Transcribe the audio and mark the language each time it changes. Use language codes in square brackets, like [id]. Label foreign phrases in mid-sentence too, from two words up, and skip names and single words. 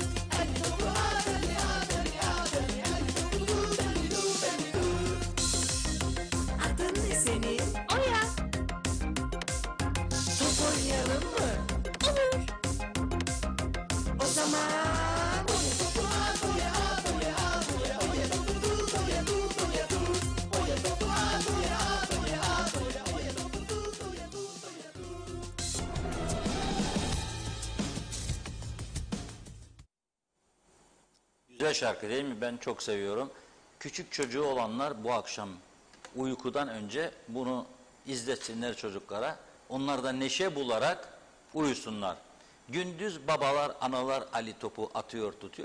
[tr] Hadi topu at, hadi at, hadi at, hadi hadi topu tut, hadi tut, hadi tut. Adın ne senin? Oya, Top oynayalım mı? olur. O zaman oya topu at, oya at, oya at, oya oya topu tut, oya tut, oya tut. Oya topu at, oya at, oya at, oya oya topu tut, oya tut, oya tut. Güzel şarkı değil mi? Ben çok seviyorum. Küçük çocuğu olanlar bu akşam uykudan önce bunu izletsinler çocuklara. Onlar da neşe bularak uyusunlar. Gündüz babalar, analar Ali topu atıyor, tutuyor.